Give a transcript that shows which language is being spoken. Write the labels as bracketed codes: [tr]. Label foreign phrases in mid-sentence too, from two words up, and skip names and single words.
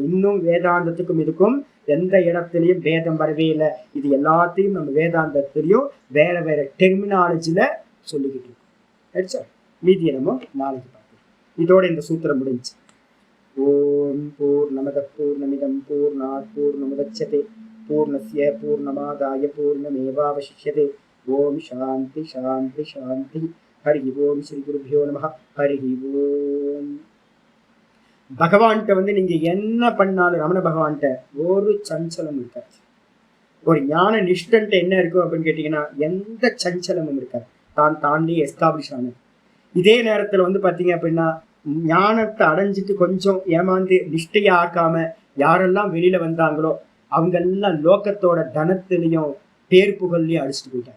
[ta] இன்னும் வேதாந்தத்துக்கும் இதுக்கும் எந்த இடத்துலயும் பேதம் வரவே இல்லை. இது எல்லாத்தையும் நம்ம வேதாந்தத்திலையும் வேற வேற டெர்மினாலஜில சொல்லிக்கிட்டு இருக்கோம். மீதியை நம்ம நாளைக்கு பார்க்கலாம். இதோட இந்த சூத்திரம் முடிஞ்சு. [sa] ओम् पूर्णमद पूर्णमिदम् पूर्णात् पूर्णमुदच्यते पूर्णस्य पूर्णमादाय पूर्णमेवावशिष्यते. ओम् शान्ति शान्ति शान्ति। हरि ओम्। श्री गुरुभ्यो नमः. हरि ओम्. [ta] பகவான்கிட்ட நீங்க என்ன பண்ணாலும், ரமண பகவான்கிட்ட ஒரு சஞ்சலம் இருக்காது. ஒரு ஞான நிஷ்டன்ட்ட என்ன இருக்கும் அப்படின்னு கேட்டீங்கன்னா எந்த சஞ்சலமும் இருக்காது. தாண்டி எஸ்டாப்ளிஷ் ஆனது. இதே நேரத்துல பாத்தீங்க அப்படின்னா ஞானத்தை அடைஞ்சிட்டு கொஞ்சம் ஏமாந்து நிஷ்டையை ஆக்காம யாரெல்லாம் வெளியில வந்தாங்களோ அவங்க எல்லாம் லோகத்தோட தனத்திலையும் பேர் புகழ்லையும் அடிச்சுட்டு போயிட்டாங்க.